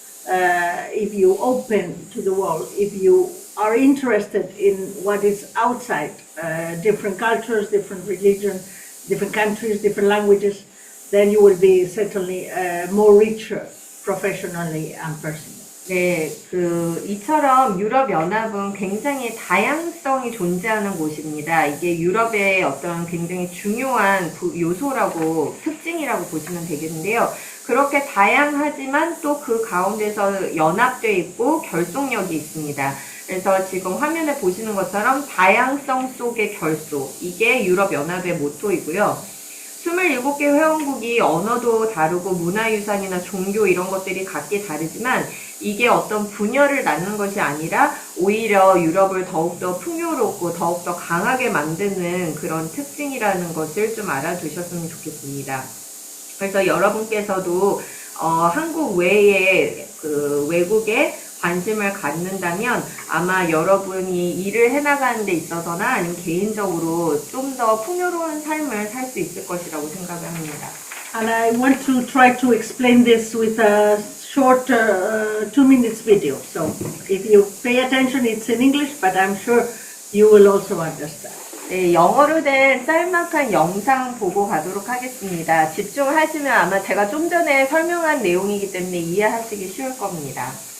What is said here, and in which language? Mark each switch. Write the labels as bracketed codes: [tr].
[en] If you open to the world, if you are interested in what is outside, different cultures, different religions, different countries, different languages, then you will be certainly more richer professionally and personally. [ko] 네, 이처럼 유럽연합은 굉장히 다양성이 존재하는 곳입니다. 이게 유럽의 어떤 굉장히 중요한 요소라고, 특징이라고 보시면 되겠는데요. 그렇게 다양하지만 또 그 가운데서 연합되어 있고 결속력이 있습니다. 그래서 지금 화면에 보시는 것처럼 다양성 속의 결속, 이게 유럽연합의 모토이고요. 27개 회원국이 언어도 다르고 문화유산이나 종교 이런 것들이 각기 다르지만 이게 어떤 분열을 낳는 것이 아니라 오히려 유럽을 더욱더 풍요롭고 더욱더 강하게 만드는 그런 특징이라는 것을 좀 알아두셨으면 좋겠습니다. 그래서 여러분께서도 한국 외에 외국에 관심을 갖는다면 아마 여러분이 일을 해나가는 데 있어서나 아니면 개인적으로 좀 더 풍요로운 삶을 살 수 있을 것이라고 생각을 합니다. [en] And I want to try to explain this with a short 2 minutes video. So if you pay attention, it's in English, but I'm sure you will also understand. [ko] 네, 영어로 된 짤막한 영상 보고 가도록 하겠습니다. 집중하시면 아마 제가 좀 전에 설명한 내용이기 때문에 이해하시기 쉬울 겁니다.